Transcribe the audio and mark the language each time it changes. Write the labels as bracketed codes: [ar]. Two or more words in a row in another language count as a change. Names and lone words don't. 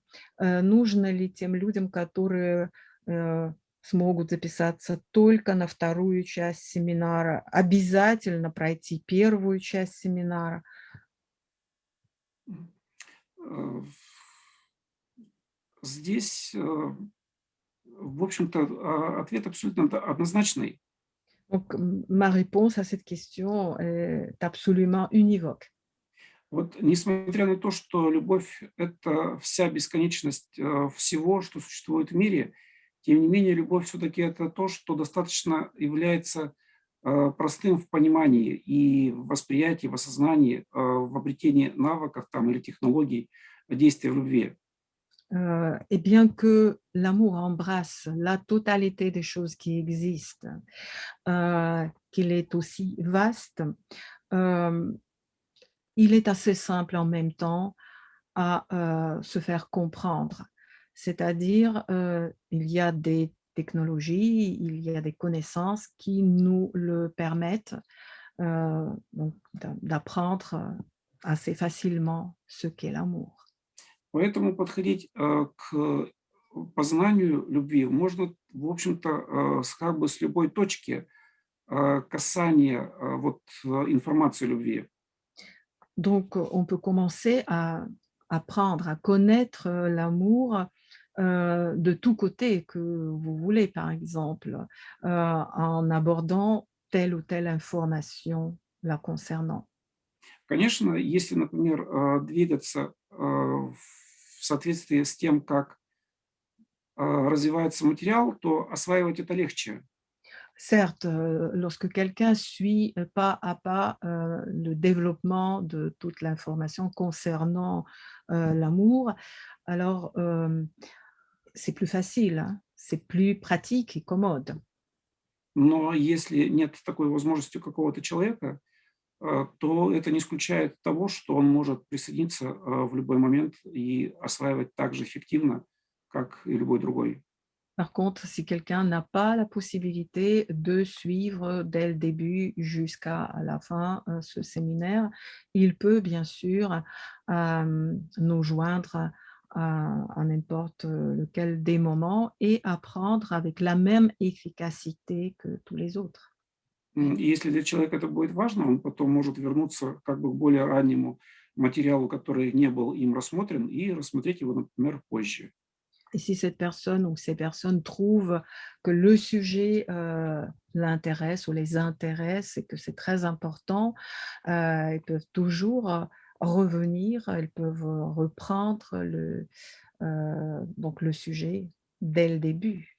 [ru] Нужно ли тем людям, которые э, смогут записаться только на вторую часть семинара, обязательно пройти первую часть семинара? Э, Здесь, в общем-то, ответ абсолютно однозначный. [fr] Donc, ma réponse à cette question est absolument univoque. [ru] Вот несмотря на то, что любовь — это вся бесконечность, всего, что существует в мире, тем не менее любовь все-таки это то, что достаточно является, простым в понимании и в восприятии, в осознании, в обретении навыков там или технологий действия в любви. [fr] Et bien que l'amour embrasse la totalité des choses qui existent, qu'il est aussi vaste, hem, il est assez simple en même temps à, se faire comprendre. C'est-à-dire, il y a des technologies, il y a des connaissances qui nous le permettent, donc d'apprendre, assez facilement ce qu'est l'amour. [ru] Поэтому подходить, к познанию любви можно, в общем-то, как бы с любой точки, касания, вот, информации любви. [fr] Donc, on peut commencer à apprendre à connaître, l'amour, de tous côtés que vous voulez, par exemple, en abordant telle ou telle information la concernant. [ru] Конечно, если, например, двигаться, в соответствии с тем, как, развивается материал, то осваивать это легче. [fr] Certes, lorsque quelqu'un suit, pas à pas, le développement de toute l'information concernant, l'amour, alors, c'est plus facile, hein, c'est plus pratique et commode. [ru] Но если нет такой возможности у какого-то человека, то это не исключает того, что он может присоединиться, в любой момент и осваивать так же эффективно, как и любой другой. [fr] Par contre, si quelqu'un n'a pas la possibilité de suivre dès le début jusqu'à la fin, ce séminaire, il peut bien sûr, nous joindre à n'importe lequel des moments et apprendre avec la même efficacité que tous les autres. [ru] И если для человека это будет важно, он потом может вернуться как бы к более раннему материалу, который не был им рассмотрен, и рассмотреть его, например, позже. [fr] Et si cette personne ou ces personnes trouvent que le sujet, l'intéresse ou les intéresse et que c'est très important, ils peuvent toujours, revenir, elles peuvent, reprendre donc le sujet dès le début.